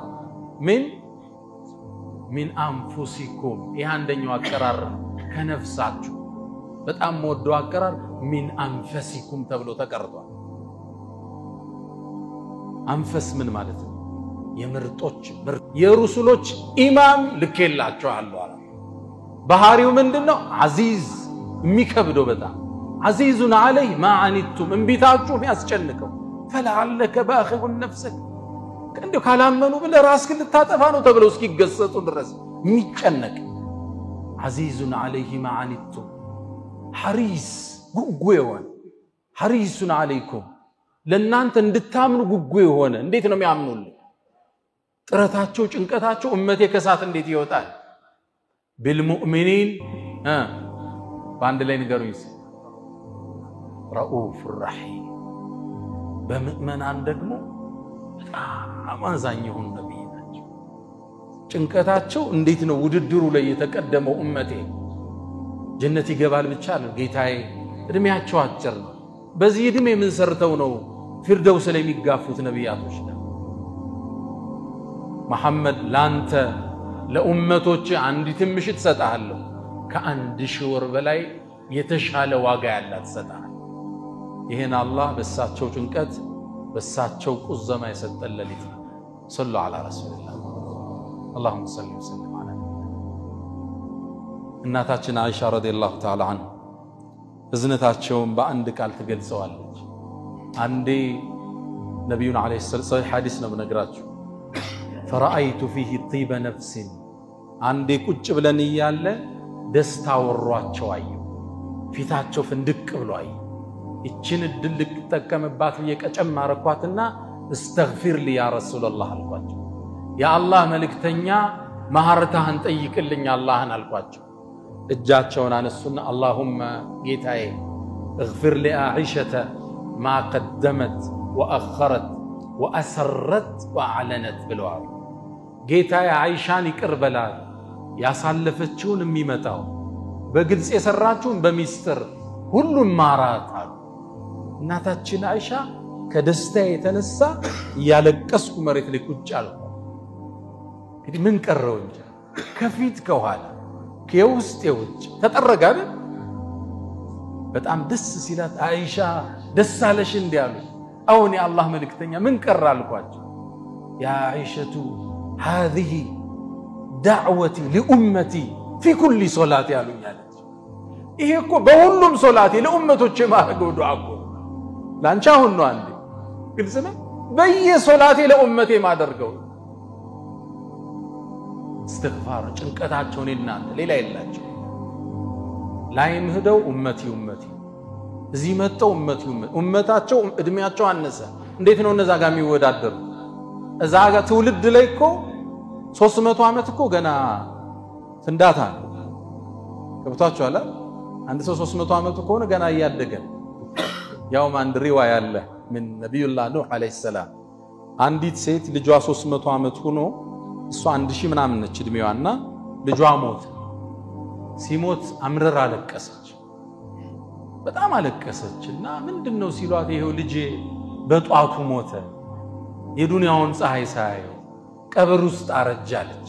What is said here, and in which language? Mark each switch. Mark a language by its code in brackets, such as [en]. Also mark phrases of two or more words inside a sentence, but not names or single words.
[ar] من أنفسكم [am] ይሄ አንደኛው አቀራር ከነፍሳችሁ በጣም ወደው አቀራር [ar] من أنفسكم [am] ተብሎ ተቀርቷል አንፈስ ምን ማለት ነው የምርጦች የሩሱሎች ኢማም ልከላችኋለሁ አለ ባህሪው ምንድነው አዚዝ የሚከብደው በጣም [ar] عزيز عليه ما عنتم [am] እንቢታችሁ የሚያስጨንቀው [ar] فلعلك باخع نفسك [am] كندو ካላመኑ ብለ ራስህን ልታጠፋ ነው ተብለው እስኪገሰጹ ድረስ የሚጨነቅ [ar] عزيز عليه ما عنتم حريص [am] ጉጉ የሆነ [ar] حريص عليكم [am] ለእናንተ እንድታምኑ ጉጉ የሆነ እንዴት ነው የሚያምኑልኝ ጥረታቸው ጭንቀታቸው ኡመቴ ከሳት እንዴት ይወጣል بالمؤمنين ባንድ ላይ ንገሩኝ [ar] رؤوف الرحيم [am] በምእመናን ደግሞ በጣም አዛኝ የሆኑ ነብይ ናቸው ጭንቀታቸው እንዴት ነው ውድድሩ ላይ የተቀደመው ኡመቴ ጀነት ይገባል ብቻ ነው ጌታዬ እድሜያቸው አጭር ነው በዚህ እድሜ ምን ሰርተው ነው ፊርደውስ ላይ የሚጋፉት ነብያቶች ነው መሐመድ ላንተ ለኡመቶች አንዲት ምሽት ሰጣለሁ ከአንድ ሺህ ወር በላይ የተሻለ ዋጋ ያላት ሰጣለሁ ይሄን አላህ በሳቸው ጭንቀት በሳቸው ቁዘማ የሰጠለሊት [ar] صلى الله عليه وسلم اللهم صل وسلم على [am] እናታችን አይሻ [ar] رضي الله تعالى عنها [am] እዝነታቸውን በአንድ ቃል ትገልጸዋለች አንዴ ነብዩን [ar] عليه السلام [am] ሐዲስ ነው ነግራችሁ [ar] فرأيت فيه طيب نفس [am] አንዴ ቁጭ ብለን ይያለ ደስታ ወሯቸው አዩ ፊታቸው ፍንድቅ ብሎ አዩ እቺን ድልቅ ተጠቀመባት የቀጨም ማረኳትና [ar] استغفر لي يا رسول الله [am] አልኳቸው ያ አላህ መልእክተኛ ማህረታህን ጠይቅልኝ አላህን አልኳቸው እጃቸውን አነሱና [ar] اللهم ጌታዬ اغفر لعائشة ما قدمت واخرت واسرت واعلنت [am] بالوعد ጌታዬ አይሻን ይቅርበላል ያሳለፈችውን የሚመጣው በግልጽ የሰራችውን በሚስጥር ሁሉም ማራት አሉ እናታችን አይሻ ከደስታ የተነሳ ያለቀስኩ መሬት ላይ ቁጭ አልኩ እንግዲህ ምን ቀረው እንጂ ከፊት ከኋላ ከውስጥ የውጭ ተጠረጋ በጣም ደስ ሲላት አይሻ ደስ አለሽ እንዲያሉ አሁን የአላህ መልእክተኛ ምን ቀረ አልኳቸው ያ አይሸቱ [ar] هذه دعوتي لأمتي في كل صلاة [am] ያሉኛለች ይሄ እኮ በሁሉም ሶላቴ ለኡመቶቼ ማረገው ዱዓ እኮ ላንቺ አሁን ነው አንዴ ግልጽ ነው በየሶላቴ ለኡመቴ ማደርገው استغفار ጭንቀታቸውን እናንተ ሌላ የላቸው ላይም ሄደው ኡመቲ እዚህ መጣው ኡመታቸው እድሜያቸው አነሰ እንዴት ነው እነዛ ጋር የሚወዳደሩ እዛ ጋር ትውልድ ላይ እኮ 300 ዓመት እኮ ገና ፍንዳታ ነው ከብታችሁ አንድ ሰው 300 ዓመት ከሆነ ገና ያያደገ ያው አንድ ሪዋያ አለ [ar] من نبي الله نوح عليه السلام [am] አንዲት ሴት ልጇ 300 ዓመት ሆኖ እሷ 1000 ምናምን ነች እድሜዋና ልጇ ሞት ሲሞት አምረራ አለቀሰች በጣም አለቀሰችና ምንድነው ሲሏት ይሄው ልጄ በጧቱ ሞተ የዱንያውን ፀሐይ ሳያየው ቀብር ውስጥ አረጃለች